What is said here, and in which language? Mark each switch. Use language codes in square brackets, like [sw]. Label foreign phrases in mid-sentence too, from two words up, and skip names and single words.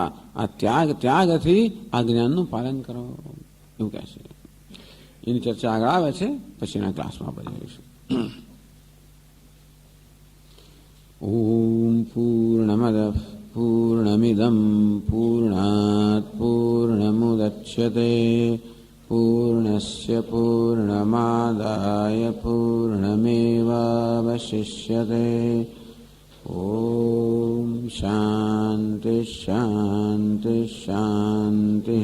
[gu] આ ત્યાગથી આ જ્ઞાનનું પાલન કરો એવું કહે છે. એની ચર્ચા આગળ આવે છે, પછીના ક્લાસમાં કરીશું. [sa] ઓમ પૂર્ણમદ પૂર્ણમિદમ પૂર્ણાત પૂર્ણમુદચ્યતે पूर्णस्य पूर्णमादाय पूर्णमेवावशिष्यते। ॐ शान्ति शान्ति शान्तिः।